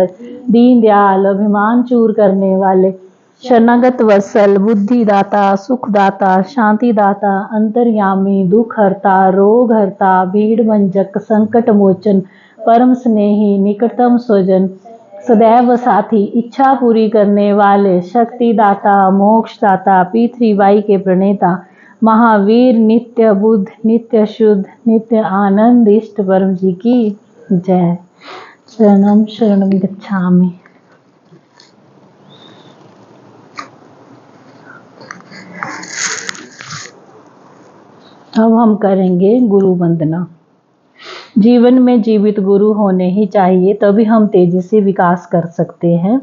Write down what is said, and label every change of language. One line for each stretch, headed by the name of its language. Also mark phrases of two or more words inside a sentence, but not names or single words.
Hindi: दीन दयाल, अभिमान चूर करने वाले, शरणागत वत्सल, बुद्धिदाता, सुखदाता, शांतिदाता, अंतर्यामी, दुख हरता, रोग हरता, भीड़ भंजक, संकट मोचन, परम स्नेही, निकटतम स्वजन, सदैव साथी, इच्छा पूरी करने वाले, शक्तिदाता, मोक्षदाता, पृथ्वीवाई के प्रणेता, महावीर, नित्य बुद्ध, नित्य शुद्ध, नित्य आनंद, इष्ट परम जी की जय।
Sanskrit: शरणम शरणम गच्छामि।
Hindi: अब हम करेंगे गुरु वंदना। जीवन में जीवित गुरु होने ही चाहिए, तभी हम तेजी से विकास कर सकते हैं।